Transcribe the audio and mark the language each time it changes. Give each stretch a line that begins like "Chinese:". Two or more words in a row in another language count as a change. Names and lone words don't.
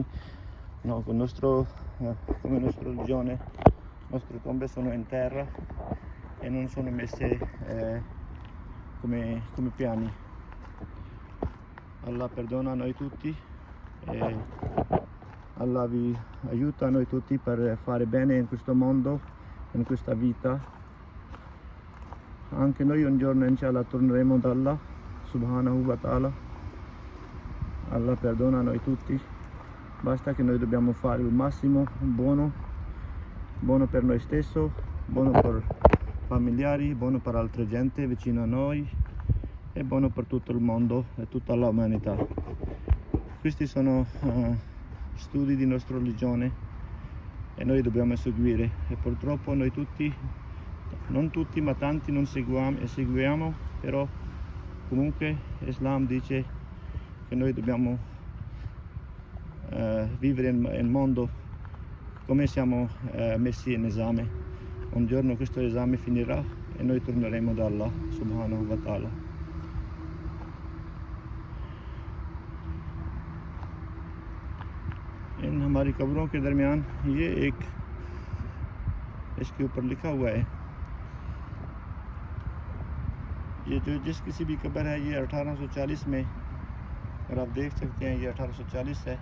Italian: No, come nostra religione le nostre tombe sono in terra e non sono messe come piani. Allah perdona noi tutti e Allah vi aiuta noi tutti per fare bene in questo mondo, in questa vita. Anche noi un giorno inshallah torneremo da
Arabic: الله سبحانه وتعالى.
Italian: Allah perdona noi tutti, basta che noi dobbiamo fare il massimo buono per noi stessi, buono per familiari, buono per altra gente vicino a noi e buono per tutto il mondo e tutta l'umanità. Questi sono studi di nostra religione e noi dobbiamo seguire, e purtroppo noi tutti, non tutti ma tanti, non seguiamo, però comunque Islam dice che noi dobbiamo vivere nel mondo come siamo messi in esame. Un giorno questo esame finirà e noi torneremo da
Arabic: الله سبحانه وتعالى.
Hindi: इन हमारी कब्रों के दरमियान ये एक इसके ऊपर लिखा हुआ है, ये जो जिस किसी भी कब्र है ये 1840 में, और आप देख सकते हैं ये 1840 है।